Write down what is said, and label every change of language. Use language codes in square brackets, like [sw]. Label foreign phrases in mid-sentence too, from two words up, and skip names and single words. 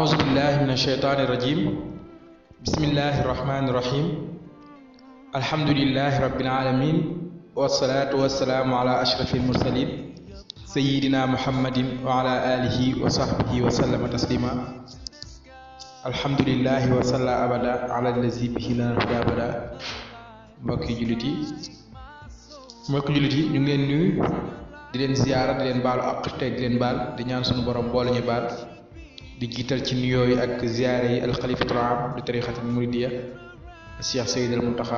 [ar] بالله من الشيطان الرجيم بسم الله الرحمن الرحيم الحمد لله رب العالمين والصلاة والسلام على أشرف المرسلين سيدنا محمد وعلى آله وصحبه وسلم تسليما الحمد لله وصلى أبدا على الذي به لنا الهدى أبدا [wo] mbokki jullit yi ñu ngi leen nuyu di leen ziyaara di leen baalu àq tey di leen baal di ñaan suñu borom boole ñu baal di jiital ci nuyoo yi ak ziyaare yi [ar] الخليفة العام [wo] di [ar] الطريقة المريدية [wo] Cheikh Seydil Muntaxa